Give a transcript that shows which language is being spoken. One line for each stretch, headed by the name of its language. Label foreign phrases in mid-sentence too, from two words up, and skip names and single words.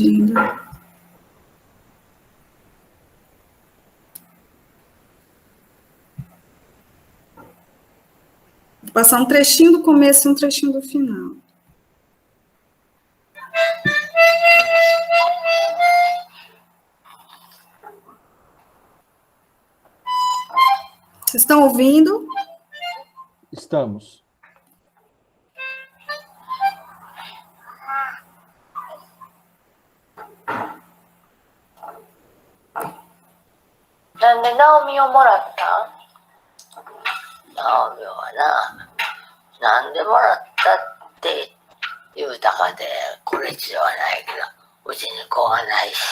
Portuguese: Vou passar um trechinho do começo e um trechinho do final. Vocês estão ouvindo? Estamos.
Japanese: Nande Naomiをもらった？ナオミはな、なんでもらったって言うたかで、これ以上はないけど、うちに子はないし。